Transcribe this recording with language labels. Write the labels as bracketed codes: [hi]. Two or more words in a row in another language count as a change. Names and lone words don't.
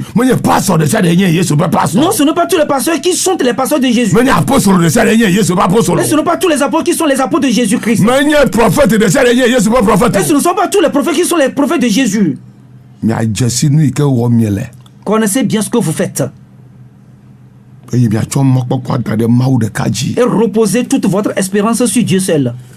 [fr] Non, ce n'est pas tous les pasteurs qui sont les pasteurs de Jésus. Et ce ne sont pas tous les apôtres qui sont les apôtres de Jésus-Christ. Et ce ne sont pas tous les prophètes qui sont les prophètes de Jésus. Connaissez bien ce que vous faites. [ee] eye miatsɔ mɔkpɔkpɔ da ɖe Mawu ɖeka dzi. [fr] Et reposez toute votre espérance sur Dieu seul.